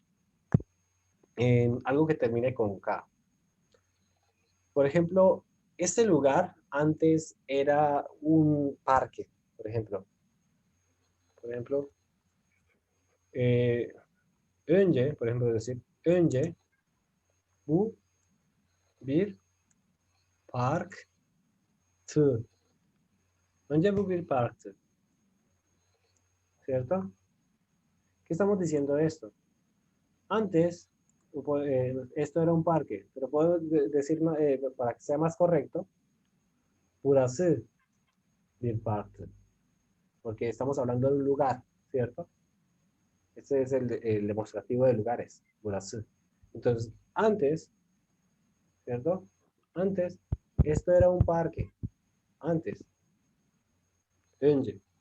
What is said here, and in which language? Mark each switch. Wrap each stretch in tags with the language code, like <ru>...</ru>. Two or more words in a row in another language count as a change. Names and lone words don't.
<es>Algo que termine con K. Por ejemplo, este lugar antes era un parque, por ejemplo. Por ejemplo, önce, por ejemplo, decir,</es> <tr>önce bu bir parktı. Önce bu bir parktı.</tr> <es>¿Cierto? ¿Qué estamos diciendo esto? Antes, esto era un parque, pero puedo decir, para que sea más correcto,</es> <tr>burası bir parktı.</tr> <es>Porque estamos hablando de un lugar, ¿cierto? Este es el demostrativo de lugares, burası. Entonces, antes, ¿cierto? Antes, esto era un parque. Antes. Önce.</es>